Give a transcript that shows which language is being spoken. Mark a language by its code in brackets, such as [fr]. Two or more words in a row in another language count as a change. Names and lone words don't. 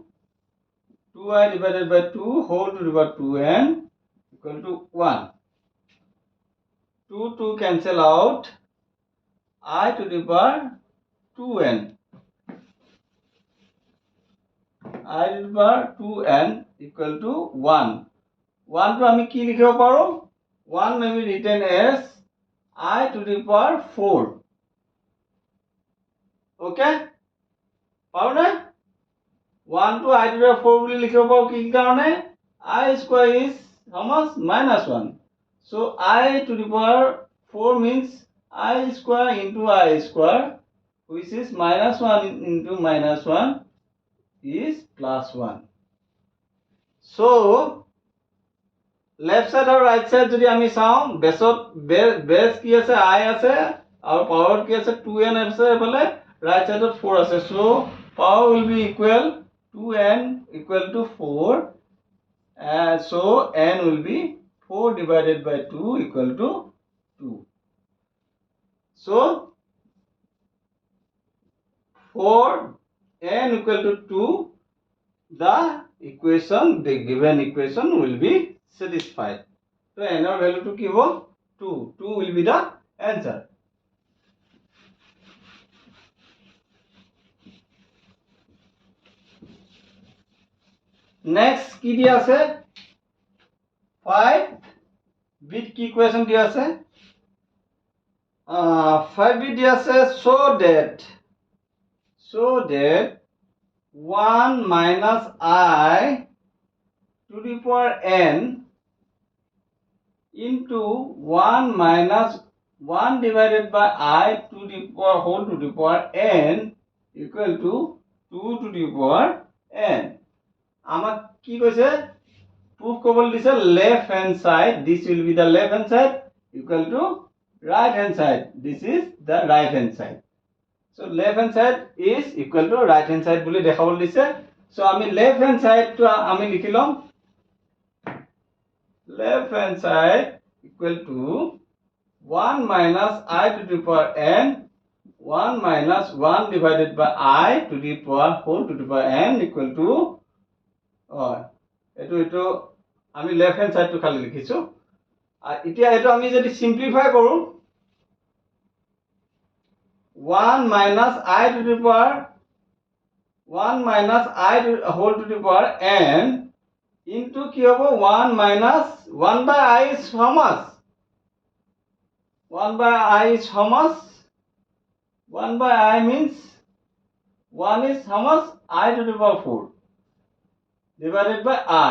[en] 2i divided by 2 whole to the power 2n equal to 1. 2 cancel out. I to the power 2n. I to the power 2n equal to 1. 1 to [as] আমি কি লিখিব পাৰো [en] 1 may be written as I to the power 4. Okay? [as] পাৰো না [en] 1 to I to the power 4 [as] বুলি লিখিব পাৰো কি কাৰণে [en] I square is how much -1. So I to the power 4 means I square into I square, which is -1 into -1 is +1. So left side or right side [as] যদি আমি চাওঁ বেসত বেস কি আছে I আছে আৰু পাৱাৰ কি আছে 2n আছে এফালে [en] right side 4 আছে so power will be equal 2n equal to 4 so n will be 4 divided by 2 equal to 2. So 4 n equal to 2, the equation, the given equation will be satisfied. So n or value to give 2. 2 will be the answer. [as] Next কি দিয়া আছে 5 bit কি equation দিয়া আছে 5 bit দিয়া আছে [en] so that 1 minus I to the power n into 1 minus 1 divided by I to the power whole to the power n equal to 2 to the power n. [as] আমাক কি কৈছে [en] proof [as] কবল দিছে [en] left hand side, this will be the left hand side equal to right hand side, this is the right hand side. So left hand side is equal to right hand side [as] বুলি দেখাবল দিছে [en] so আমি left hand side [as] to আমি লিখিলম [en] left hand side equal to 1 minus I to the power n 1 minus 1 divided by I to the power whole to the power n equal to [as] এটো আমি [en] left hand side [as] to খালি লিখিছো আর এতিয়া এটো আমি যদি সিম্পলিফাই কৰো [en] 1 minus I to the power 1 minus I to whole to the power n into [as] কি হবে [en] 1 minus 1 by I is how much 1 by I is how much 1 by I means 1 is how much I to the power 4 divided by I.